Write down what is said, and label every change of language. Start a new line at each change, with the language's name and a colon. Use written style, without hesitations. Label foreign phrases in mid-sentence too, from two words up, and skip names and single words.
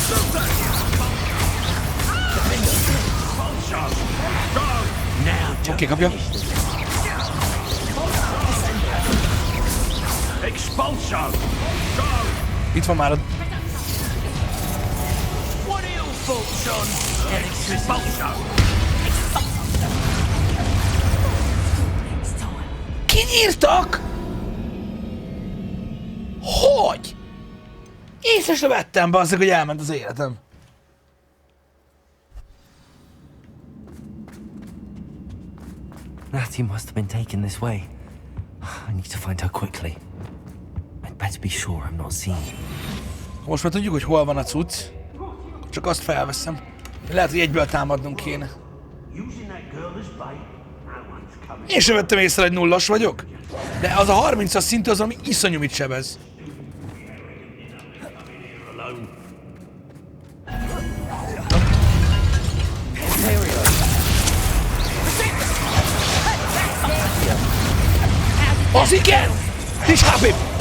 Hungarian: Oké, kapja. Expulsion. Itt van már a...
English: What are your thoughts on expulsion?
Hungarian: Kinyírtak? Hogy? Észre sem vettem, bazzeg, hogy elment az életem.
English: Natty must have been taken this way. I need to find her quickly. I'd better be sure I'm not seen.
Hungarian: Most már tudjuk, hogy hol van a cucc. Csak azt felveszem. Lehet, hogy egyből támadnunk kéne. Én sem vettem észre, hogy nullas vagyok. De az a 30-as szintű az, ami iszonyú mit sebez. Az igen! Nincs HP!